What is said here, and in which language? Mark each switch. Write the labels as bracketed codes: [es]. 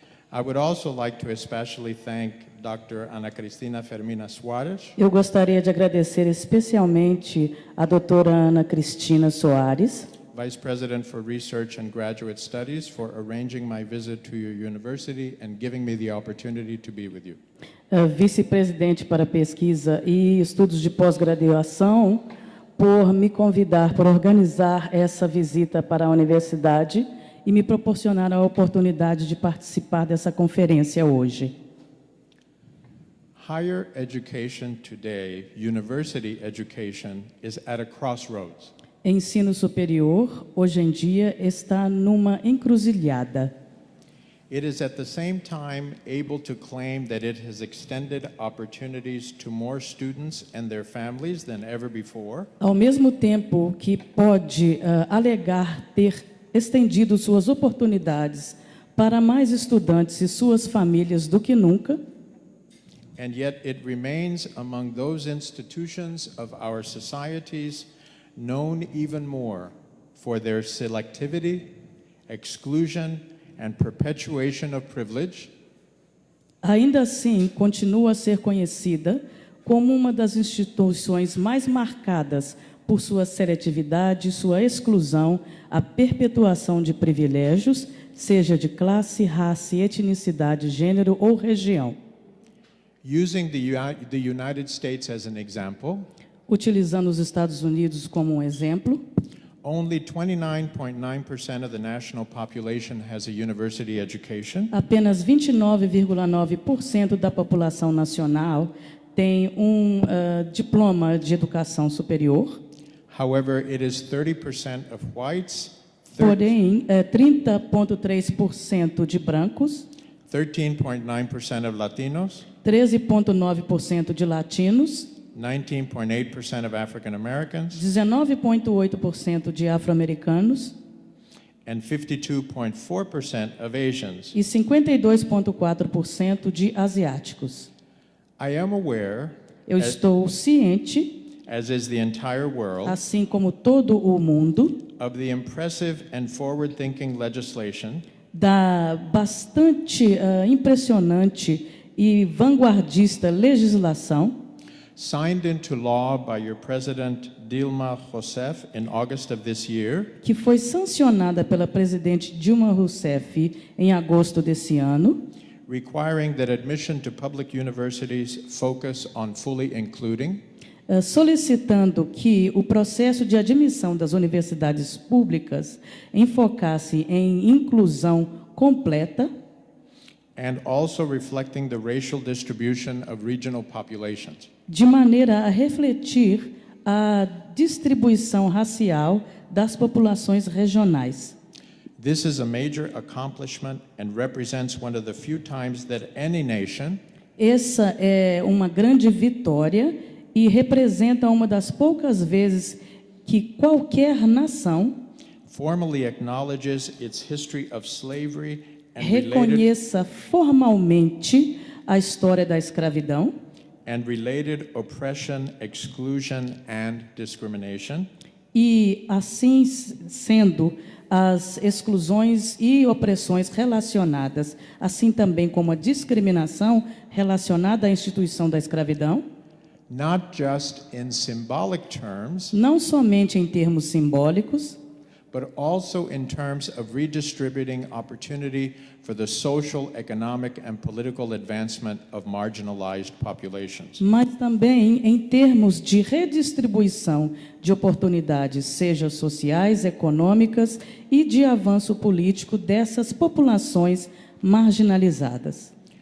[en] I would also like to especially thank Dr. Ana Cristina Fermina Soares, [pt] Eu gostaria de agradecer especialmente a doutora Ana Cristina Soares, [en] Vice President for Research and Graduate Studies, for arranging my visit to your university and giving me the opportunity to be with you. [pt] vice-presidente para pesquisa e estudos de pós-graduação, por me convidar, por organizar essa visita para a universidade e me proporcionar a oportunidade de participar dessa conferência hoje. [en] Higher education today, university education, is at a crossroads. [pt] Ensino superior, hoje em dia, está numa encruzilhada. [en] It is at the same time able to claim that it has extended opportunities to more students and their families than ever before. [pt] Ao mesmo tempo que pode alegar ter estendido suas oportunidades para mais estudantes e suas famílias do que nunca, [en] And yet it remains among those institutions of our societies known even more for their selectivity, exclusion, and perpetuation of privilege. [pt] ainda assim continua a ser conhecida como uma das instituições mais marcadas por sua seletividade, sua exclusão, a perpetuação de privilégios, seja de classe, raça, etnicidade, gênero ou região. [en] Using the United States as an example, [pt] Utilizando os Estados Unidos como um exemplo, [en] only 29.9% of the national population has a university education. [pt] apenas 29,9% da população nacional tem um diploma de educação superior. [en] However, it is 30% of whites, [pt] Porém, 30,3% de brancos, [en] 13.9% of Latinos, [pt] 13,9% de latinos, [en] 19.8% of African Americans, [pt] 19,8% de afro-americanos [en] and 52.4% of Asians. [pt] e 52,4% de asiáticos. [en] I am aware, [pt] Eu estou ciente, [en] as is the entire world, [pt] assim como todo o mundo, [en] of the impressive and forward-thinking legislation [pt] da bastante impressionante e vanguardista legislação [en] signed into law by your President Dilma Rousseff in August of this year, [pt] que foi sancionada pela presidente Dilma Rousseff em agosto desse ano, [en] requiring that admission to public universities focus on fully including, [pt] solicitando que o processo de admissão das universidades públicas enfocasse em inclusão completa [en] and also reflecting the racial distribution of regional populations. [pt] de maneira a refletir a distribuição racial das populações regionais. [en] This is a major accomplishment and represents one of the few times that any nation [pt] Essa é uma grande vitória e representa uma das poucas vezes que qualquer nação [en] formally acknowledges its history of slavery and [pt] reconheça formalmente a história da escravidão [en] related oppression, exclusion, and discrimination, [pt] e, assim sendo, as exclusões e opressões relacionadas, assim também como a discriminação relacionada à instituição da escravidão, [en] not just in symbolic terms, [pt] não somente em termos simbólicos, [en] but also in terms of redistributing opportunity for the social, economic, and political advancement of marginalized populations. [pt] Mas também em termos de redistribuição de oportunidades, seja sociais, econômicas e de avanço político dessas populações marginalizadas.